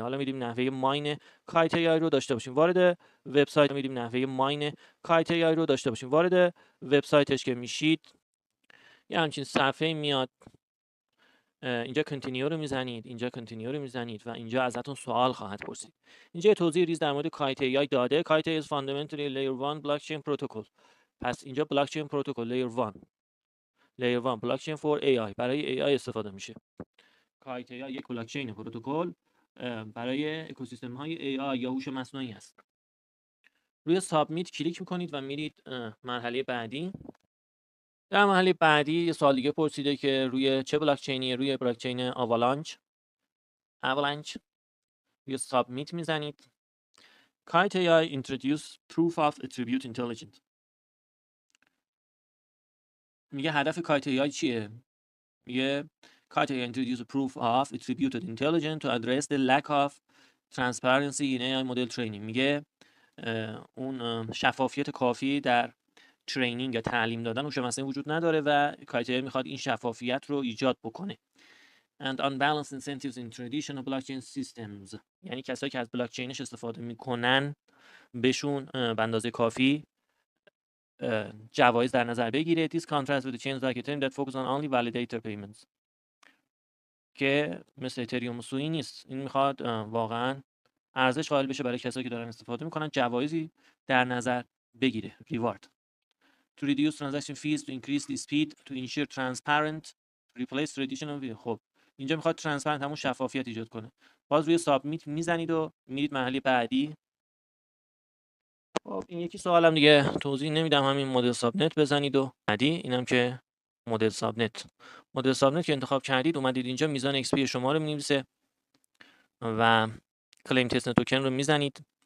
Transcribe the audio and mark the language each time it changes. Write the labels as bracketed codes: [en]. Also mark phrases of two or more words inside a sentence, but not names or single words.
[fa] حالا می‌ریم نحوه ماین کایت AI رو داشته باشیم. وارد وبسایت می‌ریم نحوه ماین کایت AI رو داشته باشیم. وارد وبسایتش که میشید یه همچین صفحه میاد. اینجا کنتینیو رو میزنید، اینجا کنتینیو رو میزنید و اینجا ازتون سوال خواهد پرسید. اینجا توضیح ریز در مورد کایت AI داده. [en] کایت is fundamentally layer 1 blockchain protocol. [fa] پس اینجا [en] blockchain protocol layer 1 blockchain for AI [fa] برای AI استفاده میشه. کایت AI یک [en] blockchain protocol [fa] برای اکوسیستم های AI یا هوش مصنوعی است. روی سابمیت کلیک میکنید و میرید مرحله بعدی. در مرحله بعدی یه سوال دیگه پرسیده که روی چه بلاکچینی؟ روی بلاکچین آوالانچ. روی سابمیت میزنید. [en] کایت AI introduce proof of attribute intelligence. [fa] میگه هدف کایت AI چیه؟ [en] میگه کایت AI introduce proof of attributed intelligence to address the lack of transparency in AI model training. [fa] میگه اون شفافیت کافی در ترینینگ یا تعلیم دادن هوش مصنوعی وجود نداره و کایت AI میخواد این شفافیت رو ایجاد بکنه. [en] And unbalanced incentives in traditional blockchain systems. [fa] یعنی کسایی که از بلاکچینش استفاده میکنن بهشون به اندازه کافی جوایز در نظر بگیره. [en] This contrasts with the chains like Ethereum that focus on only validator payments. [fa] که مثل اتریوم سویی نیست. این میخواد واقعا ارزش قائل بشه برای کسایی که دارن استفاده میکنن، جوایزی در نظر بگیره. ریوارد. [en] To reduce transaction fees, to increase the speed, to ensure transparent, to replace traditional. [fa] خب اینجا میخواد ترانسپرنت همون شفافیت ایجاد کنه. باز روی سابمیت میزنید و میرید مرحله بعدی. خب این یکی سوالم دیگه توضیح نمیدم، همین مدل سابنت بزنید و بعدی اینم که مدل سابنت که انتخاب کردید اومدید اینجا میزان ایکس پی شما رو می‌نویسه و [en] claim test token [fa] رو میزنید.